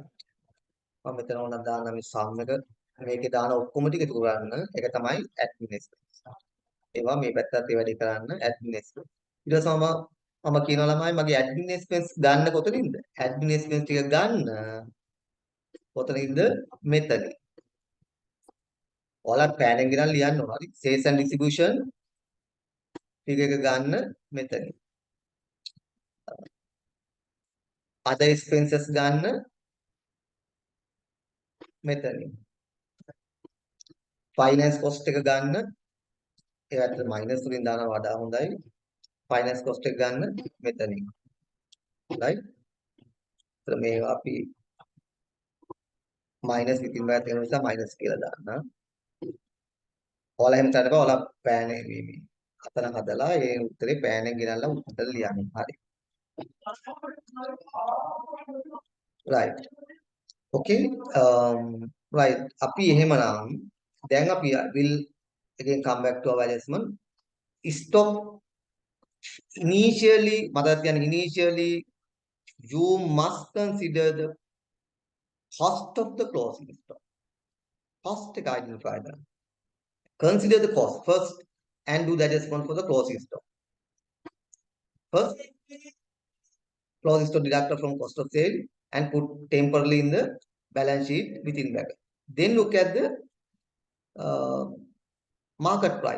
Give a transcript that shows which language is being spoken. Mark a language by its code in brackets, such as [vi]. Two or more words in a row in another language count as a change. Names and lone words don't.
[si] මම මෙතන ඕනක් දාන්න මේ sum එක මේකේ දාන ඔක්කොම ටික එකතු කරන්න ඒක තමයි [en] admin expense. [si] ඒවා මේ පැත්තත් ඒ වැඩේ කරන්න [en] admin expense. [si] ඊට පස්සේ මම කියනවා ළමයි මගේ [en] admin expense [si] ගන්න කොතනින්ද? [en] admin expense [si] ටික ගන්න කොතනින්ද? මෙතන. ඔයාලා පෑනෙන් ගෙනල්ලා ලියන්න ඕන. හරි. [en] sales and distribution [si] ටික එක ගන්න මෙතන. [en] other expenses [si] ගන්න මෙතන. [en] finance cost [si] එක ගන්න ඒකට minus වලින් දානවා වඩා හොඳයි. [en] finance cost [si] එක ගන්න මෙතනින්. right? ඒතර මේවා අපි minus විකින් බෑ තියෙන නිසා minus කියලා දාන්න. ඔයාලා එහෙම කරලා ඔයාලා පෑන් මේ අතන හදලා ඒ උත්තරේ පෑනෙන් ගෙනල්ලා උත්තර ලියන්න. හරි. right. [en] okay. right. [si] අපි එහෙමනම් දැන් අපි [en] will again come back to our adjustment. Stop initially [si] මතක තියාගන්න [en] initially you must consider the cost of the closing stock. [si] Cost එක identify කරන්න. [en] Consider the cost first and do the adjustment for the closing stock. First, closing stock deducted from cost of sale and put temporarily in the balance sheet within bracket. Then look at the market price.